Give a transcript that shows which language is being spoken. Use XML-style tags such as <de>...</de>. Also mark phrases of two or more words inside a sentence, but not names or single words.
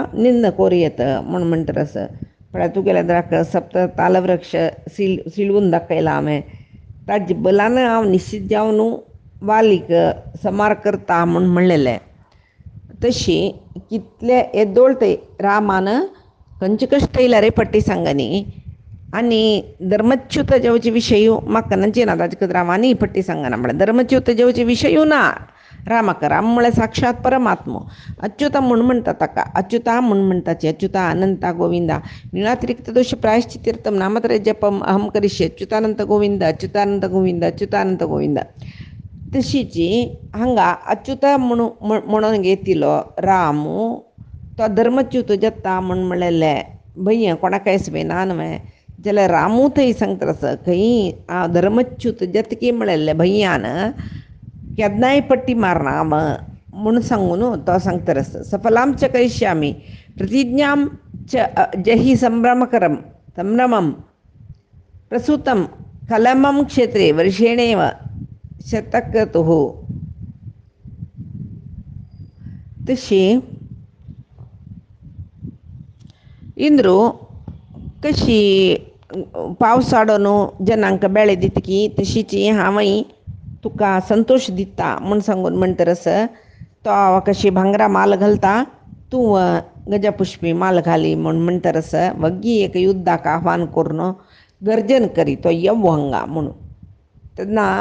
<kok>निंद कोर येत म्हूण म्हणटर आसा पळय तुगेल्या द्राक सप्त तालवृक्ष सिलवून दाखयला हांवें ताजे बलान हांव निश्चित जावन वालीक समार करता म्हूण म्हणलेलें तशी कितले येदोळ ते रामान खंयचे कश्ट येयल्यार पट्टी सांगनी आनी धर्मच्युत जेवचे विशयी म्हाका नंचिना ताजे खातीर हांव आनी पट्टी सांगना म्हळ्यार धर्मच्युत जेवचे विशयी ना रामाक राम म्हळ्यार साक्षात परमात्मो अच्युता म्हूण म्हणटा ताका अच्युता म्हूण म्हणटाचे अच्युता अनंता गोविंदा</kok> <sa>निळातिरिक्त दोष प्रायश्चितीर्थम नामत्रय जपम अहम करिष्ये</sa> <kok>अच्युतानंत गोविंद अच्युतानंत गोविंद अच्युतानंत गोविंद तशीची हांगा अच्युता म्हणून घेतिलो रामू तो धर्मच्युत जत्ता म्हूण म्हणलेले भैया कोणाकय स्वेना न्हय जाल्यार रामू थंय सांगता आसा खंय हांव धर्मच्युत जतकी म्हणलेले भैयान केन्नाय पट्टी मारना म्हूण सांगून तो सांगता आसा</kok> <sa>सफलां च करिष्यामि प्रतिज्ञां च जहि संभ्रमं प्रसूतं कलमं क्षेत्रे वर्षेणेव शतक्रतुः</sa> <kok>तशी इंद्रू कशी पावसाडोन जनांक बेळे दितकी तशीची हांवय तुका संतोष दिता म्हूण सांगून म्हणटर आसा तो कशी भांगरा माल घालता तूं गजपुष्पी माल घाली म्हूण म्हणटर आसा वग्गी एक युद्धाक आव्हान करून गर्जन करी तो येवो हांगा म्हणून तेन्ना</kok>